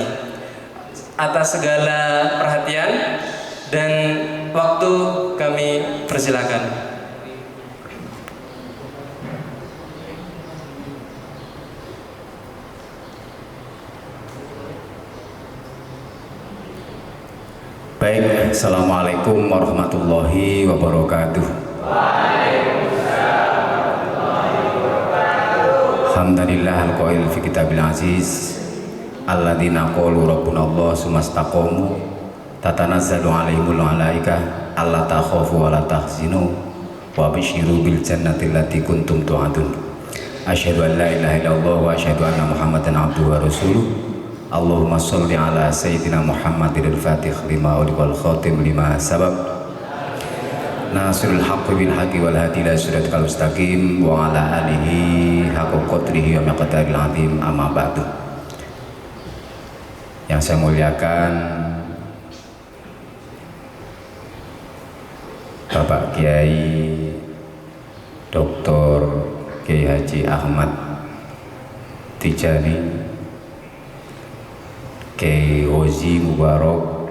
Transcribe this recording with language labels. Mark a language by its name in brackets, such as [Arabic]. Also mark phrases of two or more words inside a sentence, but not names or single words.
[Indonesian] Atas segala perhatian dan waktu kami persilakan. Baik, [Arabic] السلام عليكم ورحمة الله وبركاته. الحمد لله القائل في كتابه العزيز الذين قالوا ربنا الله ثم استقاموا تتنزل عليهم الملائكة ألا تخافوا ولا تحزنوا وأبشروا بالجنة التي كنتم توعدون. أشهد أن لا إله إلا الله وأشهد أن محمدا عبده ورسوله. اللهم صل على سيدنا محمد الفاتح لما والخاتم لما سبق ناصر الحق بالحق والهادي إلى صراط المستقيم وعلى آله حق قدره ومقداره العظيم، أما بعد. [Indonesian] Yang saya muliakan Bapak Kiai Dr. Kiai Haji Ahmad Tijani Kiai Ozi Mubarok.